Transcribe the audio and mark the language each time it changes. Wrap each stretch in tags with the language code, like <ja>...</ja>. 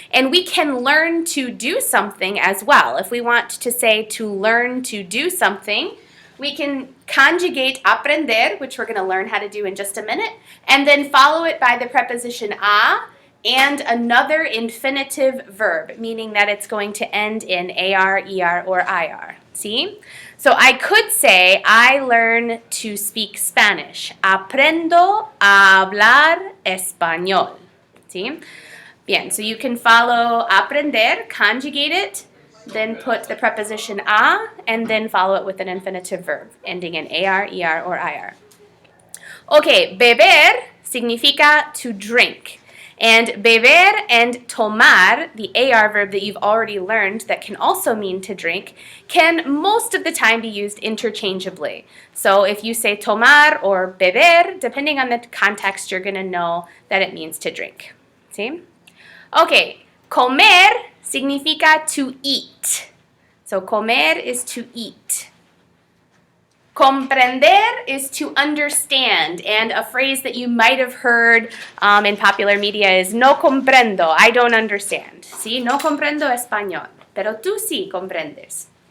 <en>And we can learn to do something as well. If we want to say to learn to do something, we can conjugate aprender, which we're going to learn how to do in just a minute, and then follow it by the preposition a and another infinitive verb, meaning that it's going to end in AR, ER, or IR. See? So I could say, I learn to speak Spanish.</en> <es>Aprendo a hablar español.</es> <en>See? Bien, so you can follow aprender, conjugate it, then put the preposition a, and then follow it with an infinitive verb, ending in AR, ER, or IR. Okay, beber significa to drink. And beber and tomar, the AR verb that you've already learned that can also mean to drink, can most of the time be used interchangeably. So if you say tomar or beber, depending on the context, you're going to know that it means to drink. See? Okay, comer significa to eat. So comer is to eat. Comprender is to understand, and a phrase that you might have heard in popular media is</en> <es>no comprendo,</es> <en>I don't understand.</en> <es>¿Sí? No comprendo español, pero tú sí comprendes.</es>